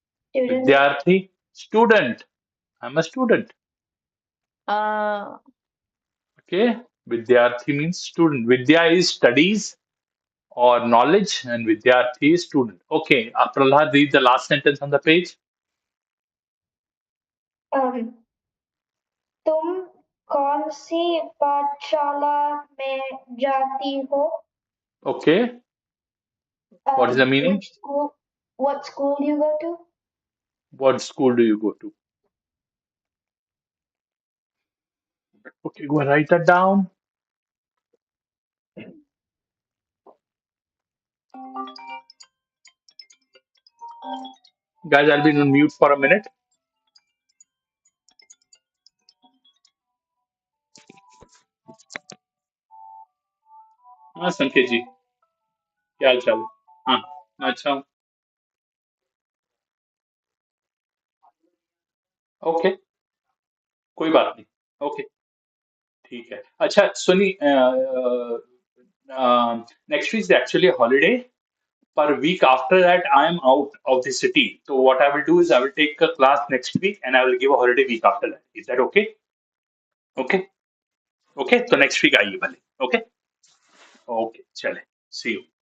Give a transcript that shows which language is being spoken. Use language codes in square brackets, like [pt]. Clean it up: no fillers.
[en] Student. Vidyarthi, student. I'm a student. Uh, Okay. Vidyarthi means student. Vidya is studies or knowledge, and Vidyarthi is student. Okay. Prahlad, read the last sentence on the page. [hi] Um, तुम कौन सी पाठशाला में जाती हो? [en] Okay. What is the meaning? Which school? What school do you go to? What school do you go to? Okay, go and write that down. Guys, I'll be on mute for a minute. [hi] हाँ संकेत जी क्या हाल चाल है? हाँ मैं अच्छा हूँ. Okay कोई बात नहीं. ओके ठीक है. अच्छा सुनी next week actually holiday. [en] Per week after that, I am out of the city. So what I will do is I will take a class next week and I will give a holiday week after that. Is that okay? Okay. Okay. So next week [hi] आइए भले. [en] Okay. Okay, chale. See you.